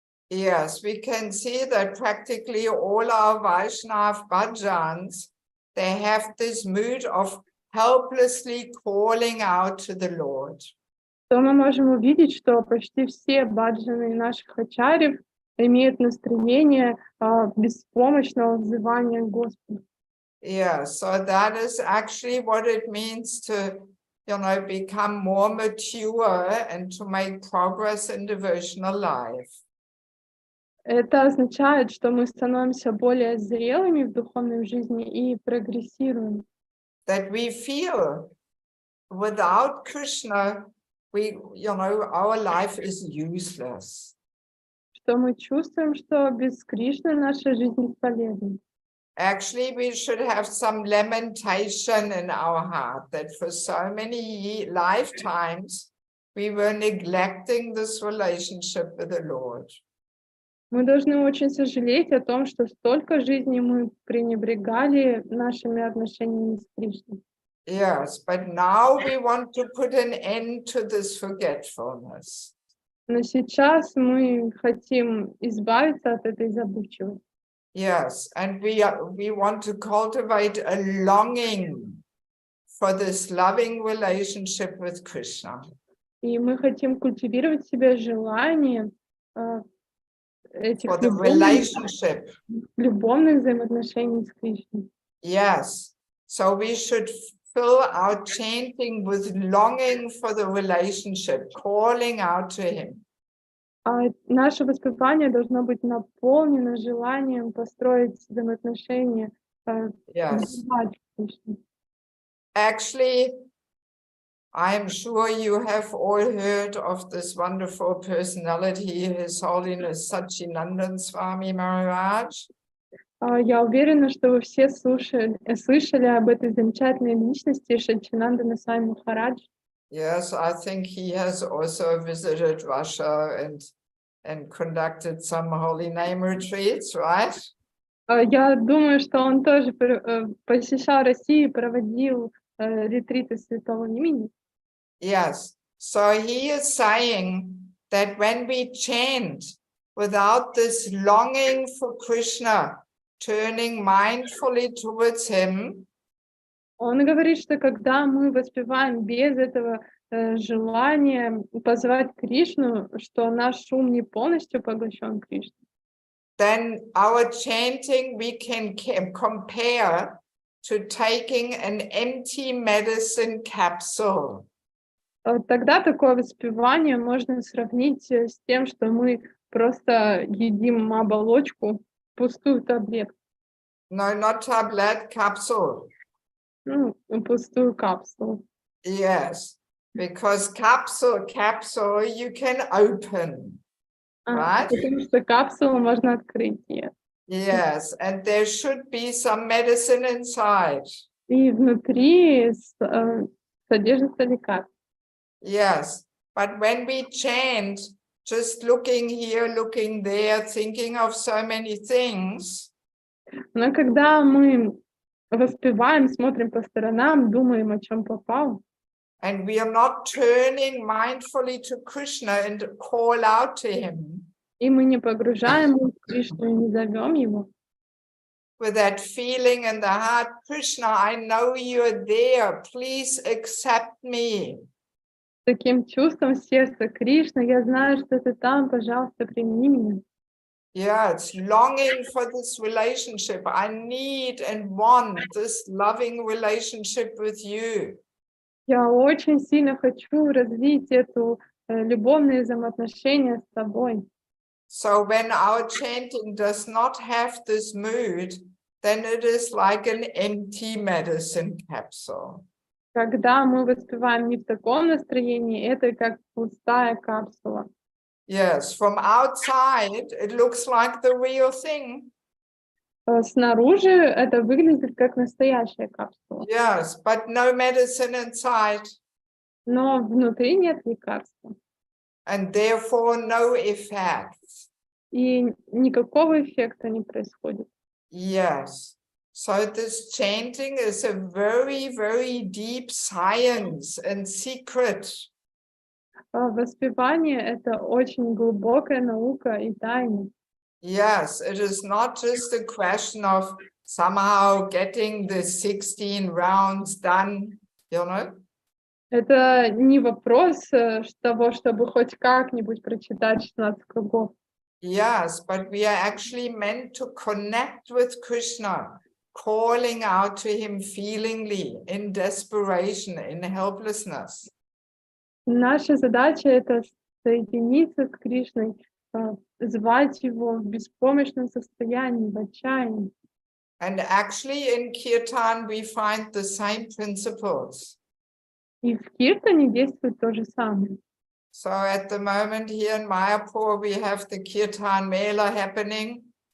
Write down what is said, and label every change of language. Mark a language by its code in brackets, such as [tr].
[en] yes, we can see that practically all our Vaishnav bhajans, they have this mood of helplessly calling out to the Lord. [ru] то мы можем увидеть, что почти все баджаны наших ачарьев имеют настроение беспомощного взывания к Господу. [en] Yeah, so that is actually what it means to, become more mature and to make progress in devotional life. [ru] Это означает, что мы становимся более зрелыми в духовной жизни и прогрессируем. [en] That we feel without Krishna, our life is useless. [ru] Что мы чувствуем, что без Кришны наша жизнь бесполезна. [en] Actually, we should have some lamentation in our heart that for so many lifetimes we were neglecting this relationship with the Lord. [ru] Мы должны очень сожалеть о том, что столько жизней мы пренебрегали нашими отношениями с Кришной. [en] Yes, but now we want to put an end to this forgetfulness. [ru] Но сейчас мы хотим избавиться от этой забывчивости. [en] Yes, and we want to cultivate a longing for this loving relationship with Krishna. [ru] И мы хотим культивировать в себе желание этих [en] For the relationship. [ru] любовных взаимоотношений с Кришной. [en] Yes, so we should fill our chanting with longing for the relationship, calling out to him. [ru] А наше воспевание должно быть наполнено желанием построить взаимоотношения, [en] Yes. [ru] взывать к Кришне. [en] Actually, I'm sure you have all heard of this wonderful personality, His Holiness Satchinandan Swami Maharaj. [ru] Я уверена, что вы все слышали об этой замечательной личности Сатчинандана Свами Махарадж. [en] Yes, I think he has also visited Russia and conducted some holy name retreats, right? [ru] Я думаю, что он тоже посещал Россию и проводил ретриты святого имени. [en] Yes, so he is saying that when we chant without this longing for Krishna, turning mindfully towards him, [ru] Он говорит, что когда мы воспеваем без этого желания позвать Кришну, что наш ум не полностью поглощен Кришной, [en] then our chanting we can compare to taking an empty medicine capsule. [ru] Тогда такое воспевание можно сравнить с тем, что мы просто едим оболочку, пустую таблетку. [en] No, not tablet, capsule. [ru] Ну, пустую капсулу. [en] Yes, because capsule you can open, right? [ru] Потому что капсулу можно открыть. [en] Yes, and there should be some medicine inside. [ru] И внутри содержится лекарство. [en] Yes, but when we chant, just looking here, looking there, thinking of so many things, [ru] Но когда мы воспеваем, смотрим по сторонам, думаем, о чем попало, [en] and we are not turning mindfully to Krishna and call out to him [ru] и мы не погружаем в Кришну и не зовем его, [en] with that feeling in the heart, Krishna, I know you're there, please accept me. [ru] таким чувством сердца: Кришна, я знаю, что ты там, пожалуйста, прими меня. [en] Yeah, it's longing for this relationship. I need and want this loving relationship with you. [ru] Я очень сильно хочу развить эту любовные взаимоотношения с тобой. [en] So when our chanting does not have this mood, then it is like an empty medicine capsule. [ru] Когда мы воспеваем не в таком настроении, это как пустая капсула. [en] Yes, from outside, it looks like the real thing. [ru] Снаружи это выглядит как настоящая капсула, [en] Yes, but no medicine inside, [ru] но внутри нет лекарства. [en] and therefore no effect. [ru] И никакого эффекта не происходит. [en] Yes. So this chanting is a very, very deep science and secret. [ru] Воспевание — это очень глубокая наука и тайна. [en] Yes, it is not just a question of somehow getting the 16 rounds done, you know? [ru] Это не вопрос того, чтобы хоть как-нибудь прочитать 16 кругов. [en] Yes, but we are actually meant to connect with Krishna, calling out to him feelingly, in desperation, in helplessness. [ru] Наша задача — это соединиться с Кришной, звать его в беспомощном состоянии, в отчаянии. [en] And actually in Kirtan, we find the same principles. [ru] И в Киртане действует то же самое. [en] So at the moment here in Mayapur, we have the Kirtan Mela happening.